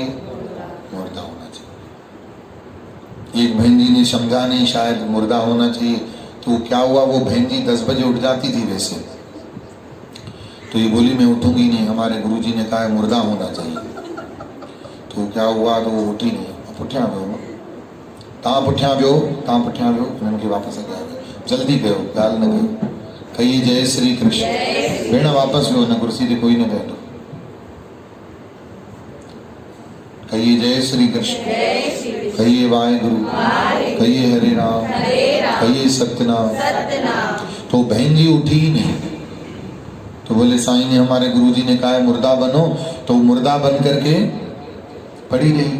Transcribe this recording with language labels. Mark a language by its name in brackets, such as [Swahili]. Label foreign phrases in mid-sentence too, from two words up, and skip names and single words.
[Hindi] मुर्दा होना चाहिए। एक बहन जी ने समझा नहीं, शायद मुर्दा होना चाहिए। तो क्या हुआ, वो बहन जी 10 बजे उठ जाती थी वैसे, तो ये बोली मैं उठूंगी नहीं, हमारे गुरुजी ने कहा है मुर्दा होना चाहिए। तो क्या हुआ, तो वो उठी नहीं। [Sindhi] पुठिया पियो तव्हां पुठिया पियो हिननि खे वापसि अॻियां जल्दी पियो, ॻाल्हि न कयो। [Hindi] कहिए जय श्री कृष्ण। [Sindhi] भेण वापसि वियो, हिन कुर्सी ते कोई न बैठो। [Hindi] कहिए जय श्री कृष्ण, कहिए वाहेगुरु, कहिए हरे राम, कहिए सत्यनाम। तो बहन जी उठी ही नहीं। तो बोले साईं ने, हमारे गुरुजी ने कहा है मुर्दा बनो, तो मुर्दा बन करके पड़ी रही।